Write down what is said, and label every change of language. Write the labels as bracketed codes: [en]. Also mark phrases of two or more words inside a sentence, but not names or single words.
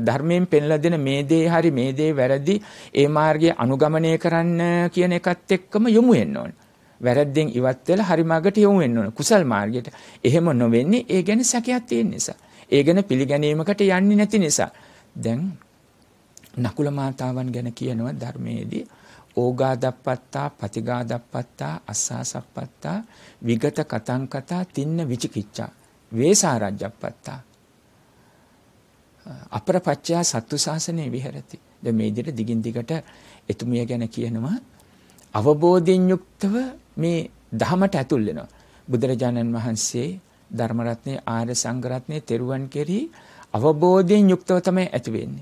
[si] ධර්මයෙන් පෙන්ලා දෙන මේ දේ හරි මේ දේ වැරදි ඒ මාර්ගය අනුගමනය කරන්න කියන එකත් එක්කම යොමු වෙන්න ඕනේ. වැරද්දෙන් ඉවත් වෙලා හරි මාර්ගයට යොමු වෙන්න ඕනේ. කුසල් මාර්ගයට. එහෙම නොවෙන්නේ ඒ ගැන සැකයක් තියෙන නිසා. ඒ ගැන පිළිගැනීමකට යන්නේ නැති නිසා. දැන් නකුල මාතාවන් ගැන කියනවා ධර්මයේදී [pi] ඕගාදප්පත්තා පතිගාදප්පත්තා අස්සාසප්පත්තා විගත කතං කතා තින්න විචිකිච්ඡා වේසාරජ්ජප්පත්තා අපරපච්චයා සත්තු ශාසනයේ විහෙරති. [si] දැන් මේ විදිහට දිගින් දිගට එතුමිය ගැන කියනවා අවබෝධයෙන් යුක්තව මේ ධහමට ඇතුල් වෙනවා. බුදුරජාණන් වහන්සේ ධර්ම රත්නේ ආර්ය සංඝ රත්නේ තෙරුවන් කෙරෙහි අවබෝධයෙන් යුක්තව තමයි ඇති වෙන්නේ.